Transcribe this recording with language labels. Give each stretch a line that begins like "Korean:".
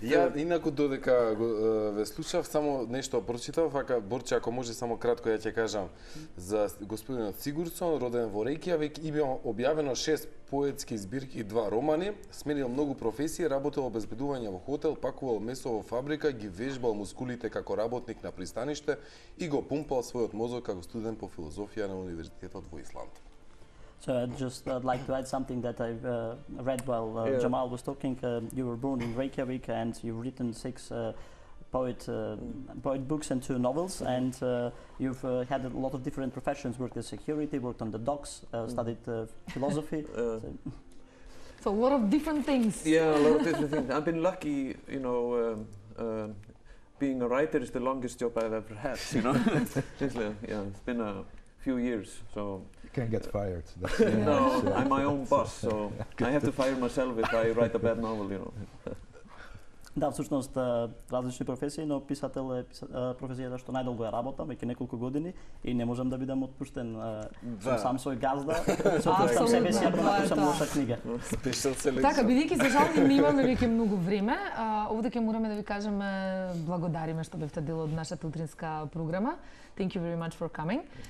Macedonian: Ја инаку додека ве слушав, само нешто прочитав, вака Борче, ако може само кратко ја ќе кажам за господинот Сигурдсон, роден во Рејкјавик, има објавено 6 поетски збирки и 2 романи, сменил многу професии, работел обезбедување во хотел, пакувал месо во фабрика, ги вежбал мускулите како работник на пристаниште и го пумпал својот мозок како студент по филозофија на Универзитетот во Исланд.
English: So I'd like to add something that I've read while Jamal was talking. You were born in Reykjavik, and you've written 6 poet books and 2 novels, and you've had a lot of different professions, worked as security, worked on the docks, studied philosophy. So a lot of different things. Yeah, a lot of different things. I've been lucky, you know, being a writer is the longest job I've ever had, you know. It's been a few years, so... Can't get fired. No, I'm my own boss, so I have to fire myself if I write a bad novel, you know.
Macedonian: Да, всушност различни професии, но писател е професијата што најдолго ја работам, веќе неколку години и не можам да бидам отпуштен. Сум сам свој газда, се отпуштам себе си, ако напишам лоша книга. Спешал селекција. Така, бидејќи за жал не имаме веќе многу време, овде ќе мораме да ви кажеме благодариме што бевте дел од нашата утринска програма.
English: Thank you very much for coming.